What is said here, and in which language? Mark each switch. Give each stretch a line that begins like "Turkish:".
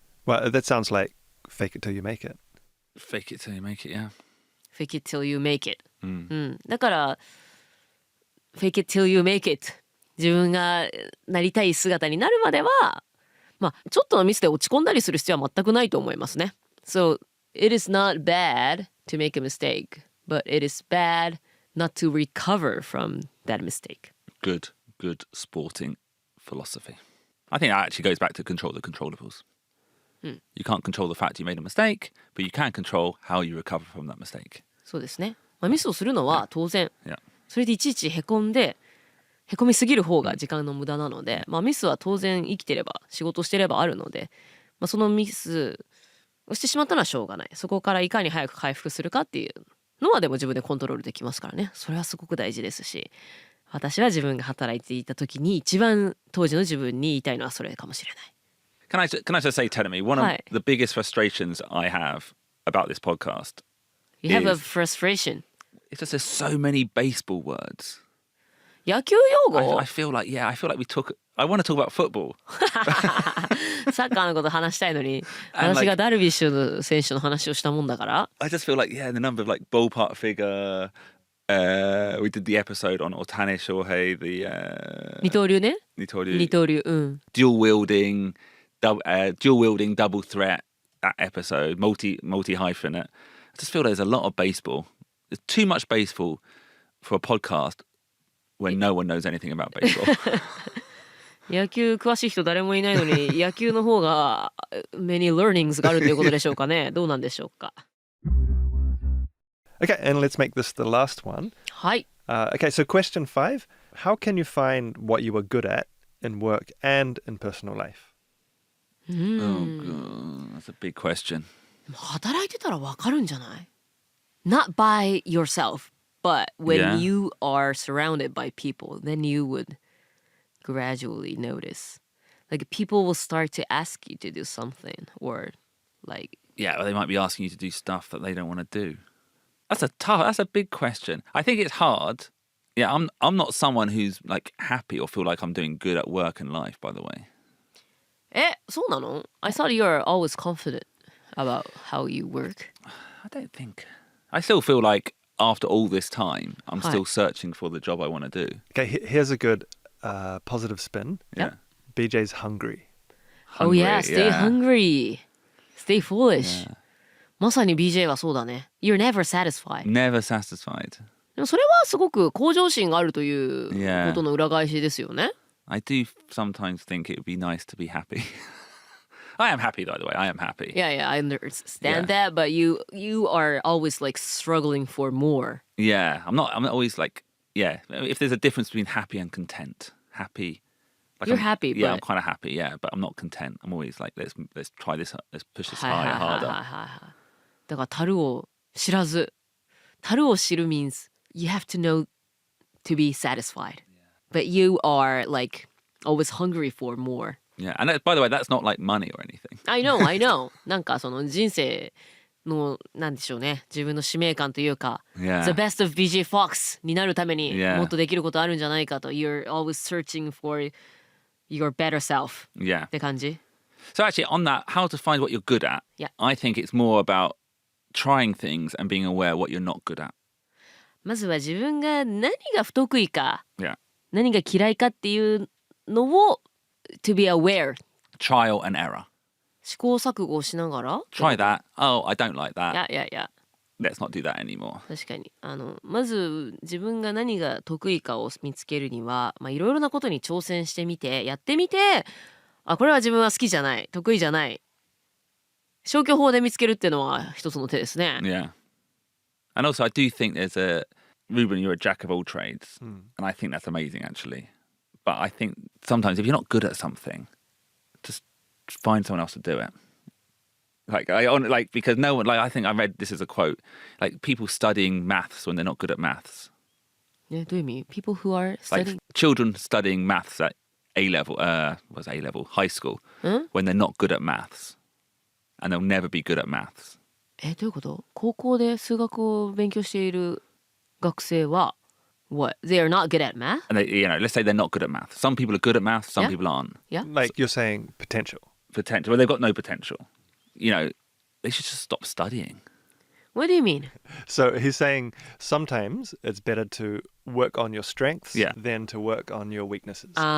English: Well, that sounds like fake it till you make it. Fake it till you make it, yeah. Fake it till you make it、
Japanese: だから
English: fake it till you make it
Japanese: 自分がなりたい姿になるまではちょっとのミスで落ち込んだりする必要は全くないと思いますね。
English: So it is not bad to make a mistake, but it is bad not to recover from that mistake. Good sporting philosophy. I think that actually goes back to control the controllables. You can't control the fact you made a mistake, but you can control how you recover from that mistake.
Japanese: そうですね。ミスをするのは当然、それでいちいちへこみすぎる方が時間の無駄なので、ミスは当然生きてれば仕事してればあるので、そのミスをしてしまったのはしょうがない。そこからいかに早く回復するかっていうのはでも自分でコントロールできますからね。それはすごく大事ですし、私は自分が働いていた時に一番当時の自分に言いたいのはそれかもしれない。
English: Can I just say, Terumi, one of the biggest frustrations I have about this podcast You have a frustration. It's just there's so many baseball words.
Japanese: 野球用語
English: I feel like I want to talk about football.
Japanese: サッカーのこと話したいのに私がダルビッシュ選手の話をしたもんだから
English: I just feel like, the number of like ballpark figure. We did the episode on Otani Shohei, the
Japanese: 二刀流ね。二刀流、
English: dual wielding, double threat. That episode, multi hyphenate. I just feel there's a lot of baseball. There's too much baseball for a podcast when no one knows anything about baseball.
Japanese: 野球詳しい人誰もいないのに野球の方が
English: many learnings
Japanese: があるということでしょうかね。どうなんでしょうか。
English: Okay, and let's make this the last one.
Japanese: はい。
English: Okay, so question 5. How can you find what you are good at in work and in personal life? Oh, God, that's a big question.
Japanese: 働いてたらわかるんじゃない？
English: Not by yourself, but when you are surrounded by people, then you would gradually notice. like people will start to ask you to do something or like Yeah, well, they might be asking you to do stuff that they don't want to do. That's a big question. I think it's hard. Yeah, I'm not someone who's like happy or feel like I'm doing good at work and life, by the way.
Japanese: そうなの?
English: I thought you are always confident about how you work. I don't think. I still feel like after all this time, I'm still searching for the job I want to do. Okay, here's a good positive spin. Yeah. BJ's hungry. Oh yeah, stay hungry. Stay foolish.
Japanese: まさに BJ はそうだね。
English: You're never satisfied. Never satisfied.
Japanese: でもそれはすごく向上心があるということの裏返しですよね。
English: I do sometimes think it would be nice to be happy. I am happy, by the way. I am happy. Yeah, I understand that, but you are always like struggling for more. Yeah, I'm not always like, if there's a difference between happy and content. Happy. Like You're happy, Yeah, but... I'm kind of happy, yeah, but I'm not content. I'm always like, let's try this, let's push this higher, harder.
Japanese: だから樽を知らず。樽を知る
English: means you have to know to be satisfied. But you are like always hungry for more. Yeah, and by the way, that's not like money or anything. I know.
Japanese: なんかその人生のなんでしょうね。自分の使命感というか、
English: Yeah. The best of BJ Fox
Japanese: になるために
English: Yeah.
Japanese: もっとできることあるんじゃないかと。
English: You're always searching for your better self. Yeah.
Japanese: って感じ。
English: So actually, on that, how to find what you're good at, Yeah. I think it's more about trying things and being aware what you're not good at.
Japanese: まずは自分が何が不得意か、
English: Yeah.
Japanese: 何が嫌いかっていうのを
English: to be aware. Trial and error.
Japanese: 試行錯誤をしながら
English: Try that. Oh, I don't like that. Yeah. Let's not do that anymore.
Japanese: 確かにまず自分が何が得意かを見つけるには、いろいろなことに挑戦してみてやってみて、これは自分は好きじゃない、得意じゃない、消去法で見つけるっていうのは一つの手ですね。
English: Yeah. And also, I do think Ruben, you're a jack of all trades. And I think that's amazing, actually. But I think sometimes if you're not good at something, just find someone else to do it. Because no one, I think I read this as a quote, like people studying maths when they're not good at maths.
Japanese: ね、どういう意味?
English: People who are Like studying... children studying maths at A-level, high school, when they're not good at maths. And they'll never be good at maths.
Japanese: どういうこと? 高校で数学を勉強している学生は
English: What? They are not good at math? And let's say they're not good at maths. Some people are good at maths, some people aren't. Yeah. Like you're saying potential. Potential. Well, they've got no potential. They should just stop studying. What do you mean? So he's saying sometimes it's better to work on your strengths than to work on your weaknesses.